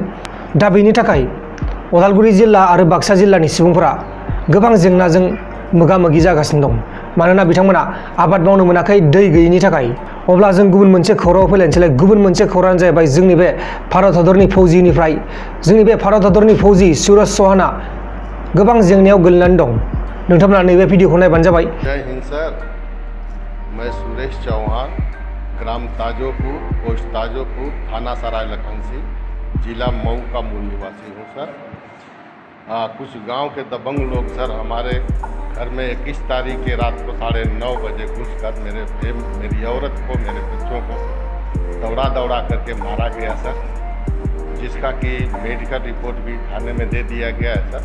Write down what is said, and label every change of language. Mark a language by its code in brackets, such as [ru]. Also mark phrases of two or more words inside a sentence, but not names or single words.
[brx] दा बेनि थाखाय उदालगुरि जिल्ला आरो बाक्सा जिल्लानि सुबुंफोरा गोबां जेंनाजों मोगा मोगि जागासिनो दं, मानोना बिथांमोना आबाद मावनो मोनाखै दै गैयिनि थाखाय। अब्ला जों गुबुन मोनसे खौराङाव फैलायनोसैलाय। गुबुन मोनसे खौराङानो जाहैबाय जोंनि बे भारत हादरनि फौजिनिफ्राय। जोंनि बे भारत हादरनि फौजि सुरज चौहानआ गोबां जेंनायाव गोलैनानै दं। नोंथांमोना नैबे भिडिअखौ नायबानो जाबाय। [hi] जय हिंद सर, मैं सुरेश चौहान, ग्राम ताजोपुर, पोस्ट ताजोपुर, थाना सराय लखनसी, जिला मऊ का मूल निवासी हूँ सर। कुछ गांव के दबंग लोग सर हमारे घर में 21 तारीख की रात को 9:30 बजे घुसकर मेरी औरत को, मेरे बच्चों को दौड़ा करके मारा गया सर, जिसका कि मेडिकल रिपोर्ट भी थाने में दे दिया गया है सर।